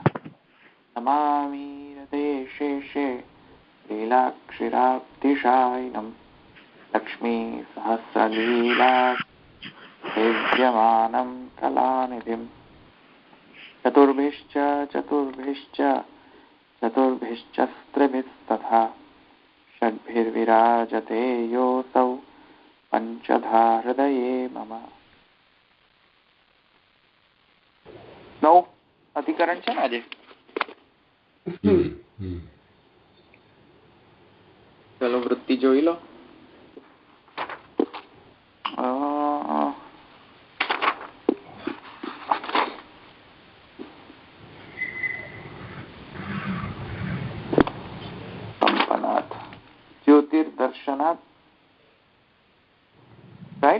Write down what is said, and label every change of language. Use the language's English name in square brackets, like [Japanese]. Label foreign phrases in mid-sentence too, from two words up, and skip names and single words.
[Sanskrit] नमामि हृदयेशेषे लीलाक्षिराब्धिशायिनं लक्ष्मीसहस्रलीला सेव्यमानं कलानिधिं चतुर्भिश्च स्त्रिभिस्तथा षड्भिर्विराजते योऽसौ पंचधा हृदये मम। [Hindi] नौ अधिकरण [Gujarati] છે ને આજે? ચલો વૃત્તિ જોઈ લો. કંપનાથ જ્યોતિર્દર્શનાથ, રાઈટ?